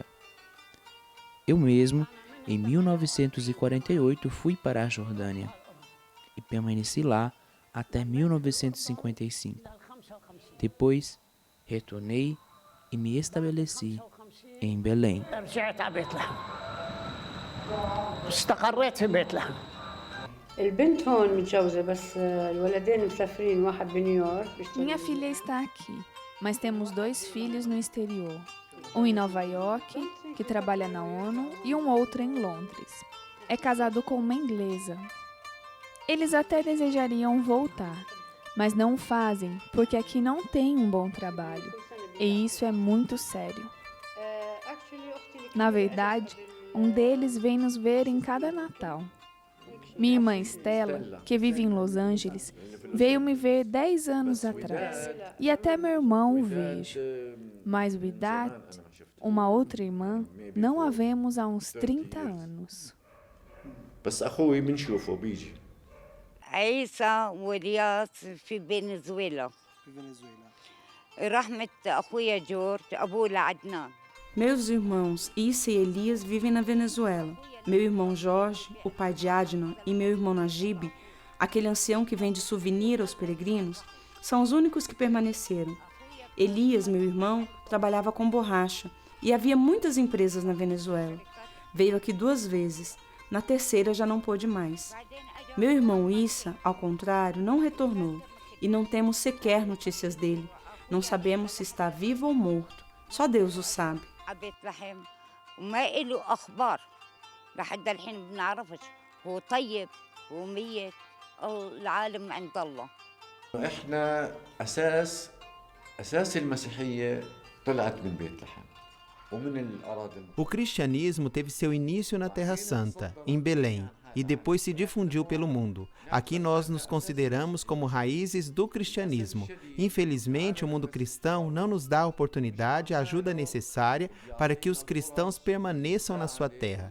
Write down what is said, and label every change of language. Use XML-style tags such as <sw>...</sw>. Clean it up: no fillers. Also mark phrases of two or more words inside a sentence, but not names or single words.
<pt>Eu mesmo, em 1948, fui para a Jordânia e permaneci lá até 1955. Depois, Retornei e me estabeleci em Belém.</pt> <ar>البنت هون متجوزة بس الولدين مسافرين واحد بنيويورك</ar> <pt>Minha filha está aqui, mas temos 2 filhos no exterior. Um em Nova York, que trabalha na ONU, e um outro em Londres. É casado com uma inglesa. Eles até desejariam voltar, mas não o fazem porque aqui não tem um bom trabalho. E isso é muito sério. Na verdade, um deles vem nos ver em cada Natal. Minha irmã Estela, que vive em Los Angeles, veio me ver 10 anos atrás. E até meu irmão o vejo. Mas o Idat, uma outra irmã, não a vemos há uns 30 anos.</pt> <ar>بس أخوي بنشوفه بيجي. عيسى ورياض في فنزويلا. رحمة أخويا جورج أبوه لعدنان.</ar> <pt>Meus irmãos Issa e Elias vivem na Venezuela. Meu irmão Jorge, o pai de Adnan, e meu irmão Najib, aquele ancião que vende souvenir aos peregrinos, são os únicos que permaneceram. Elias, meu irmão, trabalhava com borracha e havia muitas empresas na Venezuela. Veio aqui 2 vezes. Na terceira já não pôde mais. Meu irmão Issa, ao contrário, não retornou e não temos sequer notícias dele. Não sabemos se está vivo ou morto. Só Deus o sabe.</pt> <ar>وما له أخبار لحد الحين بنعرفش هو طيب هو ميت العالم عند الله. إحنا أساس المسيحية طلعت من بيت لحم ومن الأراضي.</ar> <pt>O cristianismo teve seu início na Terra Santa, em Belém, e depois se difundiu pelo mundo. Aqui nós nos consideramos como raízes do cristianismo. Infelizmente, o mundo cristão não nos dá a oportunidade e a ajuda necessária para que os cristãos permaneçam na sua terra.</pt>